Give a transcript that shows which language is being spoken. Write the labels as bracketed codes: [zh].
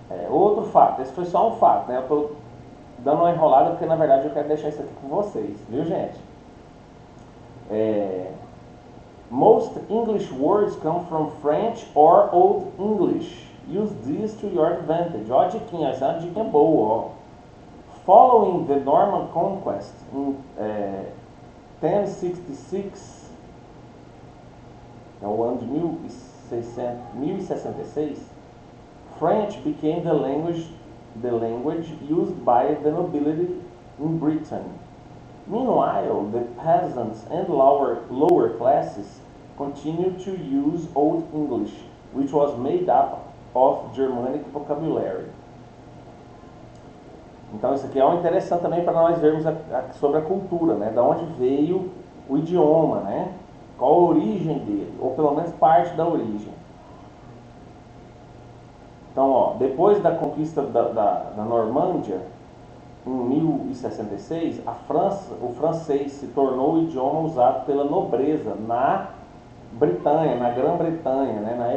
[pt] Outro fato, esse foi só um fato, né? Eu estou dando uma enrolada porque na verdade eu quero deixar isso aqui com vocês, viu, gente? [en] Most English words come from French or Old English. Use this to your advantage. [pt] Ó a diquinha, essa é uma diquinha boa, ó. [en] Following the Norman Conquest in 1066, [pt] é o ano de 1066, [en] French became the language used by the nobility in Britain. Meanwhile, the peasants and lower classes continued to use Old English, which was made up of Germanic vocabulary. [pt] Então isso aqui é um interessante também para nós vermos sobre a cultura, né? Da onde veio o idioma, né? Qual a origem dele, ou pelo menos parte da origem. Então, ó, depois da conquista da Normândia, em 1066, o francês se tornou o idioma usado pela nobreza na Bretanha, na Grã-Bretanha, né?